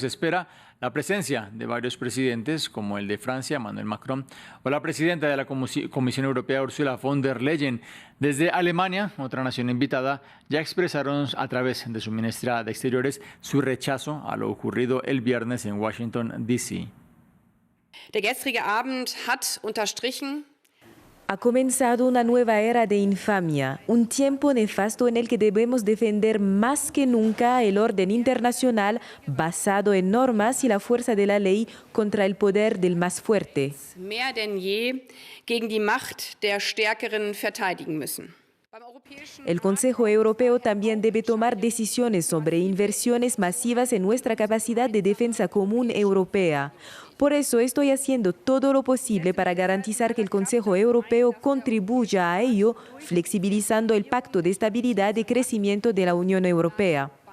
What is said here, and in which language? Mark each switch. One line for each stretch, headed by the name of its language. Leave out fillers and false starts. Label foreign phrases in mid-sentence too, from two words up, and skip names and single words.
Spanish: Se espera la presencia de varios presidentes, como el de Francia, Emmanuel Macron, o la presidenta de la Comisión Europea, Ursula von der Leyen. Desde Alemania, otra nación invitada, ya expresaron a través de su ministra de Exteriores su rechazo a lo ocurrido el viernes en Washington, D.C.
German: Der gestrige Abend hat unterstrichen:
Spanish: Ha comenzado una nueva era de infamia, un tiempo nefasto en el que debemos defender más que nunca el orden internacional basado en normas y la fuerza de la ley contra el poder del más fuerte.
German: Mehr denn je gegen die Macht der Stärkeren verteidigen müssen.
Spanish: El Consejo Europeo también debe tomar decisiones sobre inversiones masivas en nuestra capacidad de defensa común europea. Por eso estoy haciendo todo lo posible para garantizar que el Consejo Europeo contribuya a ello, flexibilizando el Pacto de Estabilidad y Crecimiento de la Unión Europea.